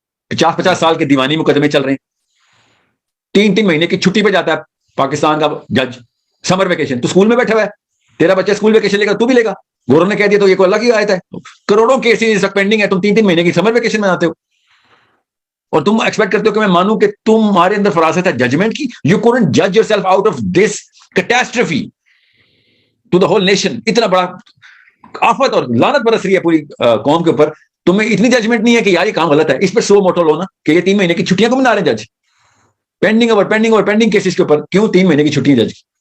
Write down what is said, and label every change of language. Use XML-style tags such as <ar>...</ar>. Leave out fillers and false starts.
<ur>50 سال کے دیوانی مقدمے چل رہے ہیں. 3 مہینے کی چھٹی پہ جاتا ہے پاکستان کا جج، سمر ویکیشن. تو اسکول میں بیٹھا ہوا ہے، تیرا بچہ اسکول ویکیشن لے گا، تو بھی لے گا. گورنر نے کہہ دیا تو یہ کوئی اللہ کی آیت ہے. کروڑوں کیسز پینڈنگ ہے، تم 3 مہینے کی سمر ویکیشن میں آتے ہو. اور تم ایکسپیکٹ کرتے ہو کہ میں مانوں کہ تمہارے اندر فراست ہے ججمنٹ کی.</ur> <en>You couldn't judge yourself out of this catastrophe to the whole nation.</en> <ur>اتنا بڑا آفت اور لعنت برس رہی ہے پوری قوم کے اوپر, تمہیں اتنی ججمنٹ نہیں ہے کہ یار یہ کام غلط ہے, اس پہ سو موٹو لو نا کہ یہ 3 مہینے کی چھٹیاں کو بنا رہے ہیں جج, پینڈنگ کیسز کے اوپر کیوں 3 مہینے کی چھٹی جج کی.</ur>